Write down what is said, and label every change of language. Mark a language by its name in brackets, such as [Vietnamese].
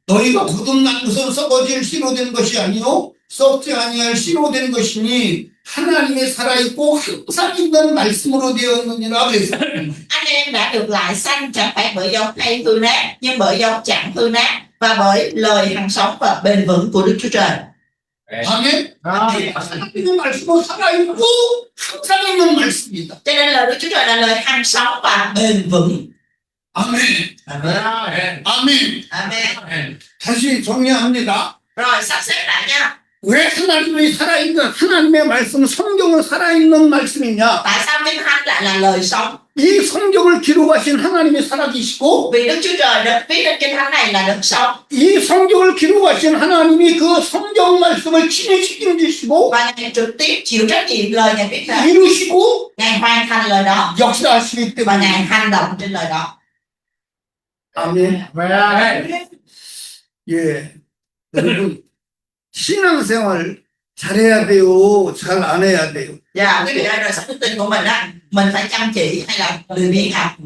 [Korean] 너희가 거듭난 것은 썩어질 씨로 된 것이 아니요 썩지 아니할 씨로 된 것이니 하나님의 살아있고 항상 있는 말씀으로 되었느니라 그랬어. [Vietnamese] Anh em đã được lại sanh chẳng phải bởi giống hay hư nát, nhưng bởi giống chẳng hư nát và bởi lời hằng sống và bền vững của Đức Chúa Trời. [Korean] 아멘. 하나님의 말씀은 살아있고 항상 있는 말씀입니다. [Vietnamese] Cho nên lời Đức Chúa Trời là lời hằng sống và bền vững. [Korean] 아멘. Amen. 아멘. Amen. 다시 정리합니다. [Vietnamese] Rồi sắp xếp lại nha. [Korean] 왜 하나님이 살아있는 하나님의 말씀, 성경은 살아있는 말씀이냐? [Vietnamese] Tại sao Kinh Thánh lại là lời sống? [Korean] 이 성경을 기록하신 하나님이 살아계시고 [Vietnamese] Vì Đức Chúa Trời được viết trên Kinh Thánh này là đức sống. [Korean] 이 성경을 기록하신 하나님이 그 성경 말씀을 친히 책임지시고 [Vietnamese] Và Ngài trực tiếp chịu trách nhiệm lời Ngài viết ra. [Korean] 이루시고 [Vietnamese] Ngài hoàn thành lời đó. [Korean] 역사하시기 [Vietnamese] Và [Korean] 때문에 [Vietnamese] Ngài hành động trên lời đó. [Korean] 아멘. 예, 여러분 신앙생활 잘해야 돼요, 잘 안 해야 돼요. [Vietnamese] Và quý vị ơi, đời sống đức tin của mình á, mình phải chăm chỉ hay là lười biếng học?